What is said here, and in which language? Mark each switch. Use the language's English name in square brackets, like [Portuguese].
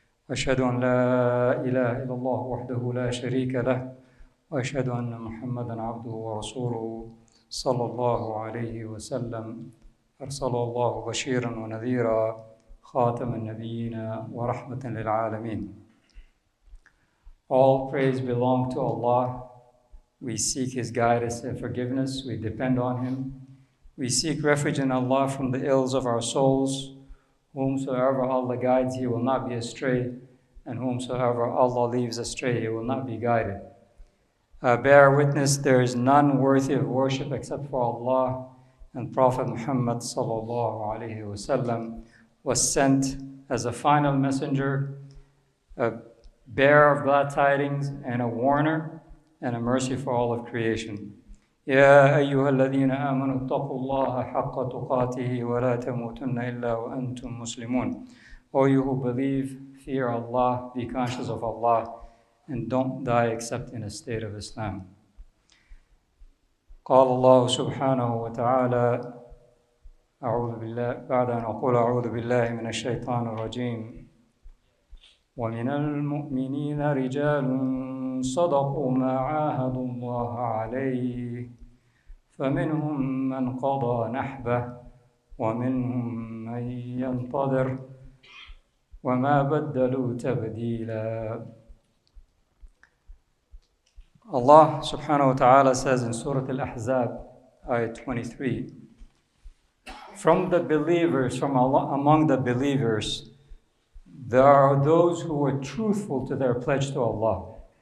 [Arabic] أشهد أن لا إله إلا الله وحده لا شريك له وأشهد أن محمدًا عبده ورسوله صلى الله عليه وسلم أرسله الله بشيرًا ونذيرًا خاتم النبيين ورحمة للعالمين. [English] All praise belongs to Allah. We seek His guidance and forgiveness. We depend on Him. We seek refuge in Allah from the ills of our souls. Whomsoever Allah guides, he will not be astray, and whomsoever Allah leaves astray, he will not be guided. Bear witness there is none worthy of worship except for Allah, and Prophet Muhammad sallallahu alaihi wasallam was sent as a final messenger, a bearer of glad tidings, and a warner, and a mercy for all of creation. [Arabic] يا أيها الذين آمنوا اتقوا الله حق تقاته ولا تموتن إلا وأنتم مسلمون. [English] O you who believe, fear Allah, be conscious of Allah, and don't die except in a state of Islam. [Arabic] قال الله سبحانه وتعالى أعوذ بالله بعد أن أقول أعوذ بالله من الشيطان الرجيم ومن المؤمنين رجال صدقوا ما عاهدوا الله عليه فمنهم من قضى نحبه ومنهم من ينتظر وما بدلوا تبديلا. [English] Allah subhanahu wa ta'ala says in Surah Al-Ahzab, ayah 23, from the believers, from Allah, among the believers, there are those who are truthful to their pledge to Allah.